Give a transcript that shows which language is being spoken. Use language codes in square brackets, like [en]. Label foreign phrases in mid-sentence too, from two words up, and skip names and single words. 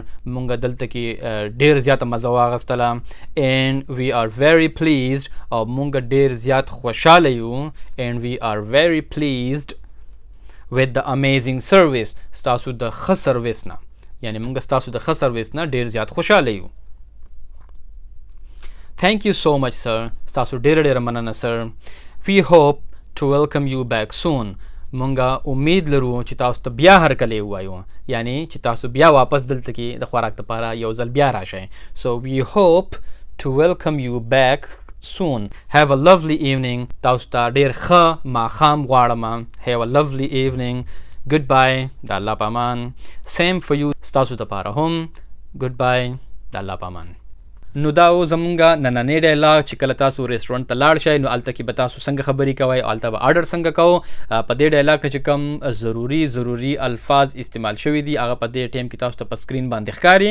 [ps] مونږ دلته کې ډېر زیاته مزه واغستله [en] and we are very pleased [ps] او مونږ ډېر زیات خوشحاله یو [en] and we are very pleased with the amazing service. [ps] ستاسو د ښه سروس نه یعنی مونږ ستاسو د ښه سروس نه ډېر زیات خوشحاله یو. [en] Thank you so much sir. [ps] ستاسو ډېره ډېره مننه sir. [en] We hope to welcome you back soon. [ps] مونږه امید لرو چې تاسو ته بیا هرکلی ووایو یعنی چې تاسو بیا واپس دلته کې د خوراک لپاره یو ځل بیا راشئ. [en] So we hope to welcome you back soon. Have a lovely evening. [ps] تاسو ته ډېر ښه ماښام غواړم. [en] Have a lovely evening. Goodbye. [ps] د الله په امان. [en] Same for you. [ps] ستاسو دپاره هم Goodbye. د الله په امان. نو دا و زمونږ نننی ډایلاګ چې کله تاسو ریسټورنټ ته لاړ شئ نو هلته کې به تاسو څنګه خبرې کوئ او هلته به آرډر څنګه کوو. په دې ډایلاګ کې چې کوم ضروري الفاظ استعمال شوي دي هغه په دې ټایم کې تاسو ته په سکرین باندې ښکاري.